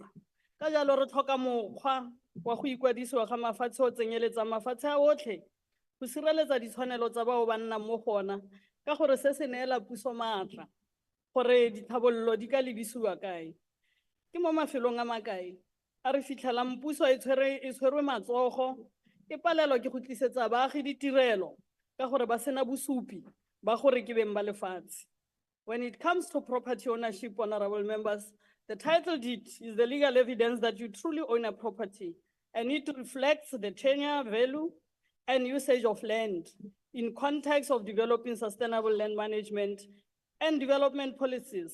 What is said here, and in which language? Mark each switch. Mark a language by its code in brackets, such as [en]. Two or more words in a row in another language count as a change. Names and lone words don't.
[tn] Ka jalo re tlhoka mokgwa wa go ikwadisiwa ga mafatshe o tsenyeletsa mafatshe a otlhe go sireletsa ditshwanelo tsa bao ba nnang mo gona ka gore se se neela puso maatla gore ditlhabololo di ka lebisiwa kae. Ke mo mafelong a makae a re fitlhelang puso e tshwerwe matsogo e palelwa ke go tlisetsa baagi ditirelo ka gore ba sena bosupi ba gore ke beng ba lefatshe. [en] When it comes to property ownership, honorable members, the title deed is the legal evidence that you truly own a property, and it reflects the tenure, value, and usage of land in context of developing sustainable land management and development policies.